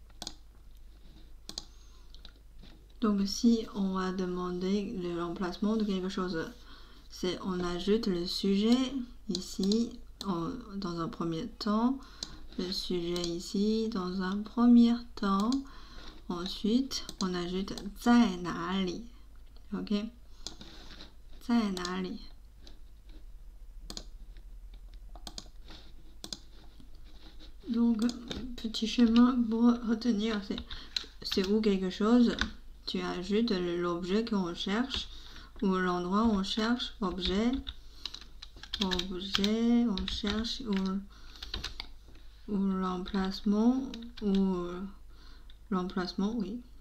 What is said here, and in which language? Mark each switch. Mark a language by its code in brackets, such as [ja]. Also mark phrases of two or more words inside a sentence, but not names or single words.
[fr] Donc si on va demander l'emplacement de quelque chose, c'est on ajoute le sujet ici dans un premier temps, le sujet ici dans un premier temps. Ensuite, on ajoute [zh] 在哪里? Ok? 在哪里? [fr] Donc, petit chemin pour retenir, c'est où quelque chose. Tu ajoutes l'objet qu'on cherche ou l'endroit où on cherche. Objet, on cherche ou l'emplacement ou l'emplacement, oui.